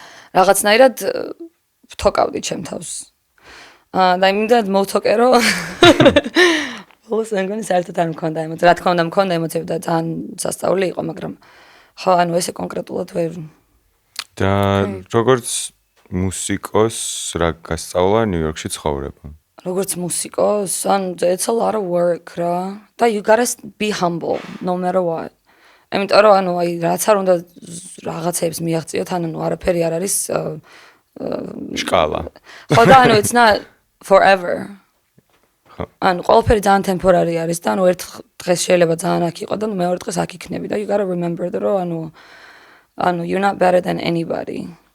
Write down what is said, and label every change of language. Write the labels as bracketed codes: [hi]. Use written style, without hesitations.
[ka] რაღაცნაირად ვთოკავდი ჩემ თავს. და იმდენად მოვთოკე რომ ბოლოს მე მგონი საერთოდ არ მქონდა ემოცია. რა თქმა უნდა მქონდა ემოციები და ძალიან სასწაული იყო, მაგრამ ხო, ანუ ესე კონკრეტულად ვერ. და როგორც მუსიკოს რა გასწავლა ნიუ-იორკში ცხოვრება? როგორც მუსიკოს, ანუ [en] it's a lot of work [ka] რა. და [en] you gotta be humble no matter what. [ka] იმიტომ რომ ანუ აი რაც არ უნდა რაღაცებს მიაღწიოთ, ანუ არაფერი არ არის შკალა. ხო და ანუ [en] it's not forever. [ka] ანუ ყველაფერი ძალიან ტემპორარი არის და ანუ ერთ დღეს შეიძლება ძალიან აქ იყო და მეორე დღეს აქ იქნები და [en] you gotta remember [ka] რომ ანუ [en] you're not better than anybody.